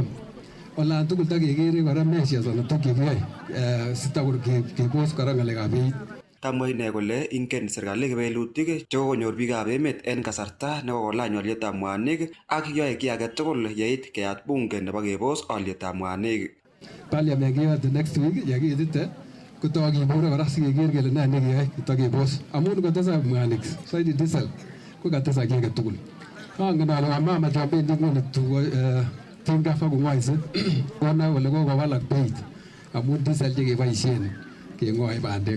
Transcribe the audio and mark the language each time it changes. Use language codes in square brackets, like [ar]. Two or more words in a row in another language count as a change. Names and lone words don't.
[kln] Olan tugul takekere kora measures ana tukiyai sitakur kebos kora ngalekab beit. Kamwa ine kole ingen serikali kewelutik chekokonyor biikab emet en kasarta nekokolany olietab mwanik ak yoe kiy age tugul yeit keyat bunge nebo kebos olietab mwanik. Parliament keyot [en] next week [kln] yakitite kotokibure kora sikeker kele nee nekeyai kitakebos amun kotesak mwanik saidi diesel ko katesak kiy age tugul. Angen ale wamama chobendi nguni tinga fa kung'oise konai kole kokowalak beit amun diesel chekeboisien keng'oe bandek.